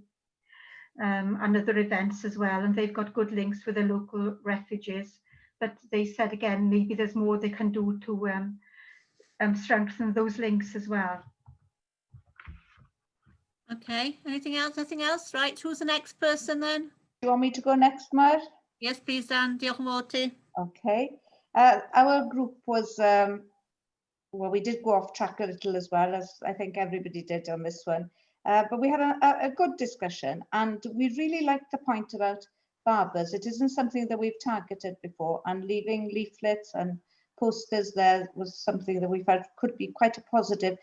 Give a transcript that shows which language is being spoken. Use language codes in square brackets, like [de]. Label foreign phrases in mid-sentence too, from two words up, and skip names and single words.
[en] And other events as well, and they've got good links with the local refugees, but they said again maybe there's more they can do to strengthen those links as well. Okay, anything else? Right, who's the next person then? Do you want me to go next, Mar? Yes, please, [cy] Dan. Diolch yn fawr ti. [en] Okay. Our group was, well, we did go off track a little as well, as I think everybody did on this one. But we had a good discussion, and we really liked the point about barbers. It isn't something that we've targeted before, and leaving leaflets and posters there was something that we felt could be quite a positive.